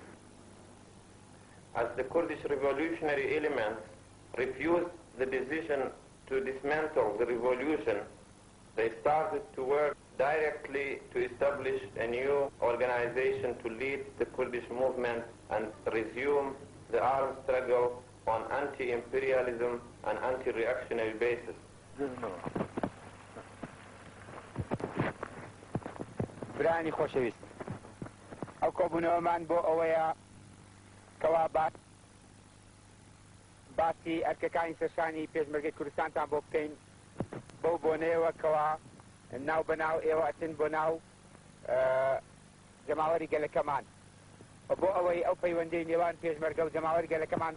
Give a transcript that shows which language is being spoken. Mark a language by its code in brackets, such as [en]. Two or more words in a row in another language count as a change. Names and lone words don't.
[en] As the Kurdish revolutionary elements refused the decision to dismantle the revolution, they started to work directly to establish a new organization to lead the Kurdish movement and resume the armed struggle on anti-imperialism and anti-reactionary basis. [ckb] براني خوشويست او كوبونومان بو اويا كوابات باسی ئەرکەکانی سەرشانی پێشمەرگەی کوردستانتان بۆ بکەین بەو بۆنەیەوە کەوا ناو بەناو ئێوە ئەچن بۆ ناو جەماوەری گەلەکەمان بۆ ئەوەی ئەو پەیوەندەی نێوان پێشمەرگە و جەماوەری گەلەکەمان